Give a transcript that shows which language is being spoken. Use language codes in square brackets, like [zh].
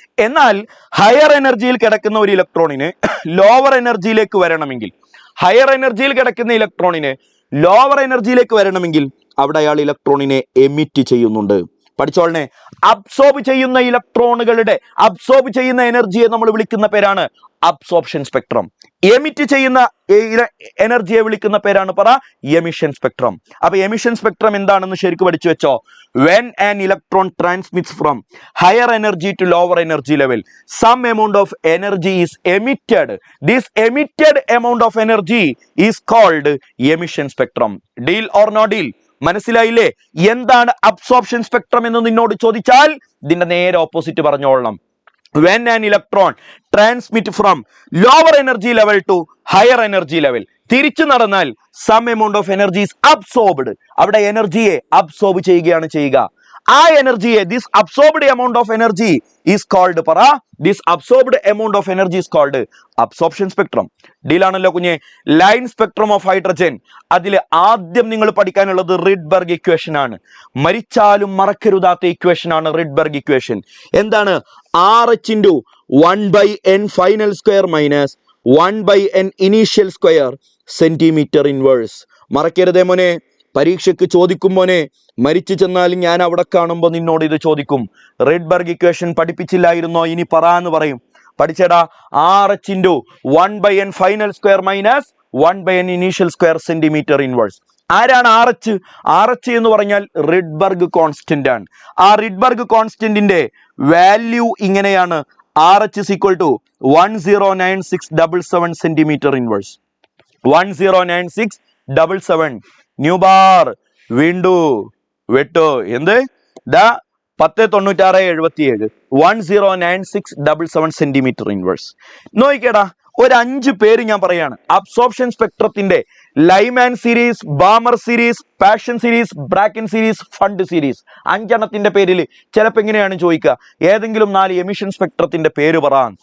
[ml] എന്നാൽ ഹയർ എനർജിയിൽ കിടക്കുന്ന ഒരു ഇലക്ട്രോണിന് ലോവർ എനർജിയിലേക്ക് വരണമെങ്കിൽ, ഹയർ എനർജിയിൽ കിടക്കുന്ന ഇലക്ട്രോണിന് ലോവർ എനർജിയിലേക്ക് വരണമെങ്കിൽ അവിടെ അയാൾ ഇലക്ട്രോണിനെ എമിറ്റ് ചെയ്യുന്നുണ്ട്. പഠിച്ചോളനെ. അബ്സോർബ് ചെയ്യുന്ന ഇലക്ട്രോണുകളുടെ അബ്സോർബ് ചെയ്യുന്ന എനർജിയെ നമ്മൾ വിളിക്കുന്ന പേരാണ് അബ്സോർപ്ഷൻ സ്പെക്ട്രം. എമിറ്റ് ചെയ്യുന്ന എനർജിയെ വിളിക്കുന്ന പേരാണ് പറ എമിഷൻ സ്പെക്ട്രം. അപ്പൊ എമിഷൻ സ്പെക്ട്രം എന്താണെന്ന് ശരിക്കും പഠിച്ചു വെച്ചോ. [en] when an electron transmits from higher energy to lower energy level, some amount of energy is emitted. This emitted amount of energy is called emission spectrum. Deal or no deal? [ml] മനസ്സിലായില്ലേ? എന്താണ് absorption spectrum എന്ന് നിന്നോട് ചോദിച്ചാൽ ഇതിന്റെ നേരെ opposite പറഞ്ഞോളണം. [en] when an electron transmit from lower energy level to higher energy level, [ml] തിരിച്ചു നടന്നാൽ [en] some amount of energy is absorbed. [ml] അവിടെ എനർജിയെ അബ്സോർബ് ചെയ്യുകയാണ് ചെയ്യുക. ആ എനർജിയെ, [en] this absorbed amount of energy is called പറ, this absorbed amount of energy is called absorption spectrum. [ml] ഡീലാണല്ലോ കുഞ്ഞെ. Line spectrum of hydrogen. അതിൽ ആദ്യം നിങ്ങൾ പഠിക്കാനുള്ളത് റിഡ്ബർഗ് ഇക്വേഷൻ ആണ്. മരിച്ചാലും മറക്കരുതാത്ത ഇക്വേഷൻ ആണ് റിഡ്ബർഗ് ഇക്വേഷൻ. എന്താണ്? [en] RH into 1/n final square minus 1/n initial square centimetre inverse. [ml] മറക്കരുതേ മോനെ, പരീക്ഷയ്ക്ക് ചോദിക്കും മോനെ. മരിച്ചു ചെന്നാലും ഞാൻ അവിടെ കാണുമ്പോൾ നിന്നോട് ഇത് ചോദിക്കും. റിഡ്ബർഗ് ഇക്വേഷൻ പഠിപ്പിച്ചില്ലായിരുന്നോ? ഇനി പറ എന്ന് പറയും. പഠിച്ചേടാ. [en] RH into 1/n final square minus 1/n initial square centimetre inverse. [ml] ആരാണ് RH? RH എന്ന് പറഞ്ഞാൽ റിഡ്ബർഗ് കോൺസ്റ്റന്റ് ആണ്. ആ റിഡ്ബർഗ് കോൺസ്റ്റന്റിന്റെ വാല്യൂ ഇങ്ങനെയാണ്. [en] RH is equal to 109677 centimetre inverse. [ml] 109677 new bar വീണ്ടു വെട്ടോ എന്ത് ദാ 109677 109677 സെന്റിമീറ്റർ ഇൻവേഴ്സ്. നോക്കിക്കേടാ, ഒരു 5 പേര് ഞാൻ പറയാണ്. Absorption സ്പെക്ട്രത്തിന്റെ Lyman series, Balmer series, passion series, Bracken series, fund series, 5 പേരിൽ ചിലപ്പോൾ എങ്ങനെയാണ് ചോദിക്കുക, ഏതെങ്കിലും 4 എമിഷൻ സ്പെക്ട്രത്തിന്റെ പേര് പറ.